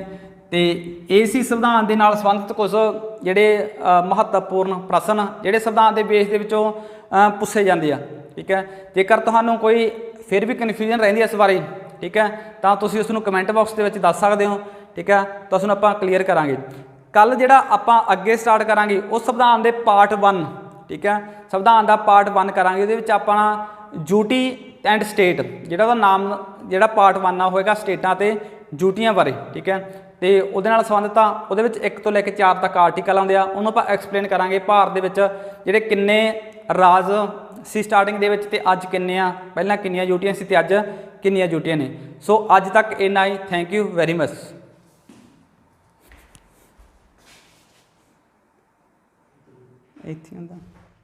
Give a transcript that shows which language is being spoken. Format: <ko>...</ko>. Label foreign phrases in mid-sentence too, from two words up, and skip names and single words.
<pa>ਤਾਂ ਇਹ ਸੀ ਸੰਵਿਧਾਨ ਕੇ ਨਾਲ ਸੰਬੰਧਿਤ ਕੁਝ ਜਿਹੜੇ ਮਹੱਤਵਪੂਰਨ ਪ੍ਰਸ਼ਨ ਜਿਹੜੇ ਸੰਵਿਧਾਨ ਕੇ ਬੇਸ ਕੇ ਵਿਚੋਂ</pa> <hi>पुछे जाते हैं ठीक है।</hi> <pa>ਜੇਕਰ ਤੁਹਾਨੂੰ ਕੋਈ ਫਿਰ ਭੀ ਕਨਫਿਊਜ਼ਨ ਰਹਿੰਦੀ ਹੈ ਇਸ ਬਾਰੇ ਠੀਕ ਹੈ ਤਾਂ ਤੁਸੀਂ ਉਸਨੂੰ</pa> <en>comment box</en> <pa>ਕੇ ਵਿਚ ਦੱਸ ਸਕਤੇ ਹੋ ਠੀਕ ਹੈ। ਤਾਂ ਉਸਨੂੰ ਆਪਾਂ ਕਲੀਅਰ ਕਰਾਂਗੇ। ਕੱਲ੍ਹ ਜਿਹੜਾ ਆਪਾਂ ਅੱਗੇ ਸਟਾਰਟ ਕਰਾਂਗੇ ਉਸ ਸੰਵਿਧਾਨ ਕੇ ਪਾਰਟ 1 ਠੀਕ ਹੈ ਸੰਵਿਧਾਨ ਕਾ ਪਾਰਟ 1 ਕਰਾਂਗੇ ਉਹਦੇ ਵਿਚ ਆਪਾਂ</pa> <en>duty and state</en> <pa>ਜਿਹੜਾ ਉਹਦਾ ਨਾਮ ਜਿਹੜਾ ਪਾਰਟ 1 ਆ ਹੋਏਗਾ ਸਟੇਟਾਂ ਤੇ ਡਿਊਟੀਆਂ ਬਾਰੇ ਠੀਕ ਹੈ। ਤਾਂ ਉਹਦੇ ਨਾਲ ਸੰਬੰਧਿਤ ਉਹਦੇ ਵਿਚ 1 ਤੋਂ ਲੈ ਕੇ 4 ਤੱਕ ਆਰਟੀਕਲ ਆਉਂਦੇ ਆ ਉਹਨੂੰ ਆਪਾਂ ਐਕਸਪਲੇਨ ਕਰਾਂਗੇ ਭਾਰਤ ਦੇ ਵਿਚ ਜਿਹੜੇ ਕਿੰਨੇ ਰਾਜ ਸੀ ਸਟਾਰਟਿੰਗ ਦੇ ਵਿਚ ਤੇ ਅੱਜ ਕਿੰਨੇ ਆ ਪਹਿਲਾਂ ਕਿੰਨੀਆਂ ਡਿਊਟੀਆਂ ਸੀ ਤੇ ਅੱਜ ਕਿੰਨੀਆਂ ਡਿਊਟੀਆਂ ਨੇ। ਸੋ ਅੱਜ ਤੱਕ ਇੰਨਾ ਹੀ</pa> <en>thank you very much.</en> <pa>ਇੱਥੇ ਹੁੰਦਾ</pa>